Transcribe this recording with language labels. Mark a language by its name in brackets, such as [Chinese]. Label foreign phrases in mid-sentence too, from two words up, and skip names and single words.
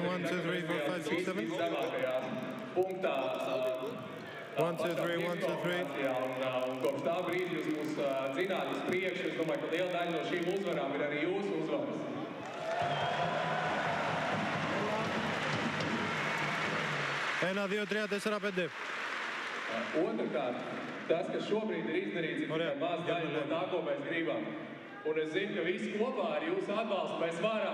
[Greek] 1, 2, 3, 4, 5, 6, 7. 1, 2, 3, 1, 2, 3. [Latvian] Kopš tā brīža jūs mūs dzināt uz priekšu. Es domāju, ka liela daļa no šīm uzvarām ir arī jūsu uzvaras. [Greek] Ένα, δύο, τρία, τέσσερα, πέντε. [Latvian] Otrkārt, tas, kas šobrīd ir izdarīts, ir tikai maz daļa no tā, ko mēs gribam. Un es zinu, ka visi kopā ar jūsu atbalstu mēs varam.